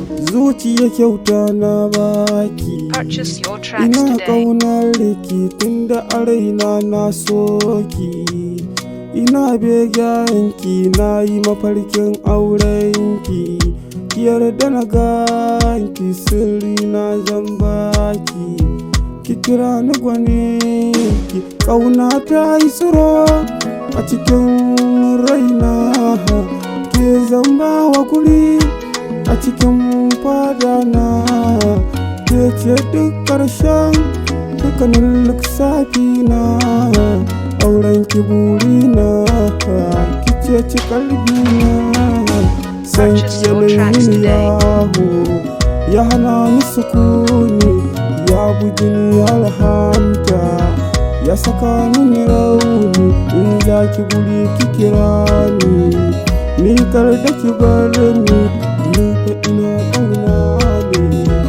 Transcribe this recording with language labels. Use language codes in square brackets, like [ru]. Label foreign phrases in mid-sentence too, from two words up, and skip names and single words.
[ha] Zuciya kyauta na baki. [en] Purchase your tracks Ina today. [ha] ƙaunar ki tunda a raina na so ki. Ina begen ki, na yi mafarkin auren ki. Ki yarda na gan ki, sirri na zan baki. Ki kira ni gwanin ki, ƙauna ta yi tsiro a cikin raina. Ke zan ba wa guri a cikin fadana. Ke ce duk ƙarshen dukkanin lissafi na. Auren ki buri na, ki ce ci kalbi na. San ki [en] Purchase your yanayin tracks today. [ha] yaho, ya hana ni sukuni, ya bugi ni ya lahanta, ya saka ni rauni. In za ki guri ki kira ni, ni kar da ki bar ni, ni fa ina ƙauna ne.